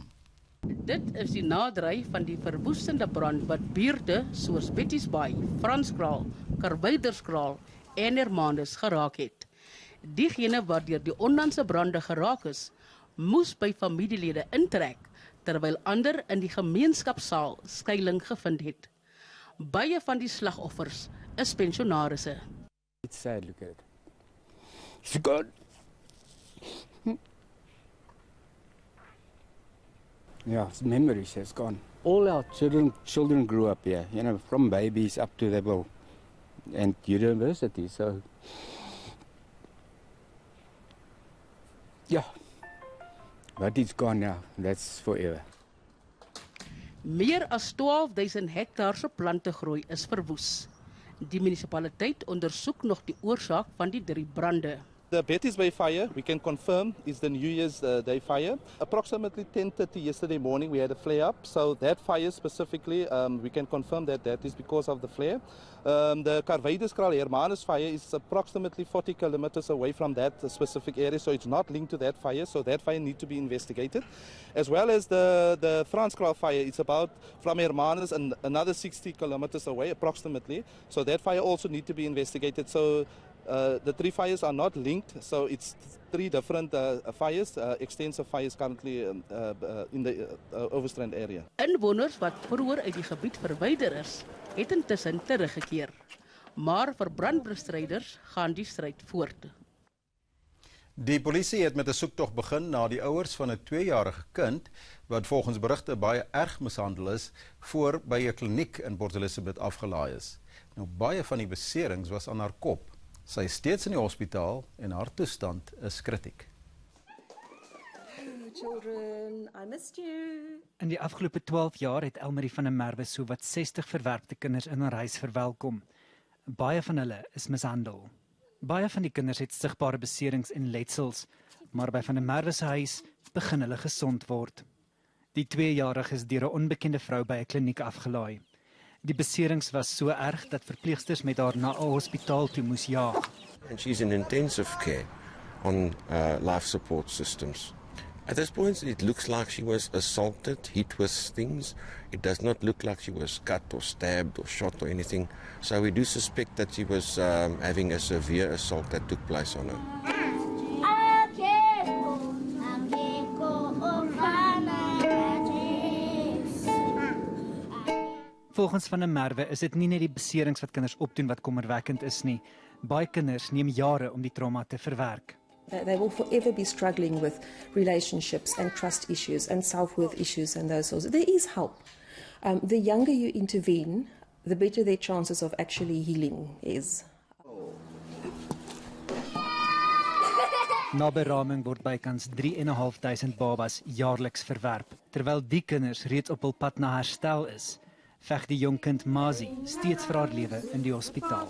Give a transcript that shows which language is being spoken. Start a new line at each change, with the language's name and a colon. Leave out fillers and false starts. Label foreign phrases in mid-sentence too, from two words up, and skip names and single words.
Afrikaans: Dit is die naderry van die verwoestende brand wat buurte soos Betty's Bay, Franskraal, Karwyderskraal en Hermanus geraak het. Diegene wat deur die onlangse brande geraak is, moes by familielede intrek, terwyl ander in die gemeenskapsaal skuiling gevind het. Baie van die slagoffers is pensionarisse.
English: It's sad, look at it. It's gone. Yeah, it's memories, it's gone. All our children grew up here, from babies up to level and university, so yeah. But it's gone now, that's forever.
Afrikaans: Meer as 12.000 hektaar se plantegroei is verwoes. Die munisipaliteit ondersoek nog die oorsaak van die 3 brande.
English: The Betty's Bay fire, we can confirm, is the New Year's Day fire. Approximately 10:30 yesterday morning, we had a flare-up. So that fire specifically, we can confirm that is because of the flare. The Karwyderskraal Hermanus fire is approximately 40 kilometers away from that specific area, so it's not linked to that fire. So that fire needs to be investigated. As well as the Franskraal fire, it's about from Hermanus and another 60 kilometers away approximately. So that fire also needs to be investigated. So the 3 fires are not linked, so it's 3 different fires, extensive fires currently in the Overstrand area.
Afrikaans: Inwoners wat vroeër uit die gebied verwyder is, het intussen teruggekeer. Maar vir brandbestryders gaan die stryd voort. Die polisie het met 'n soektog begin na die ouers van 'n 2-jarige kind wat volgens berigte baie erg mishandel is voor by 'n kliniek in Port Elizabeth afgelaai is. Nou baie van die beserings was aan haar kop. Sy is steeds in die hospitaal en haar toestand is kritiek.
English: Children, I missed you.
Afrikaans: In die afgelope 12 jaar het Elmarie van der Merwe sowat 60 verwerpte kinders in haar huis verwelkom. Baie van hulle is mishandel. Baie van die kinders het sigbare beserings en letsels, maar by van der Merwe se huis begin hulle gesond word. Die 2-jarige is deur 'n onbekende vrou by 'n kliniek afgelaai. Die beserings was so erg dat verpleegsters met haar na 'n hospitaal toe moes jaag.
English: And she's in intensive care on life support systems. At this point, it looks like she was assaulted, hit with things. It does not look like she was cut or stabbed or shot or anything. So we do suspect that she was having a severe assault that took place on her.
Afrikaans: Volgens van der Merwe is dit nie net die beserings wat kinders opdoen wat kommerwekkend is nie. Baie kinders neem jare om die trauma te verwerk.
English: They will forever be struggling with relationships and trust issues and self-worth issues and those sorts. There is help. The younger you intervene, the better their chances of actually healing is.
Afrikaans: Na beraming word bykans 3.500 babas jaarliks verwerp, terwyl die kinders reeds op hul pad na herstel is. veg die jong kind Mazi steeds vir haar lewe in die hospitaal.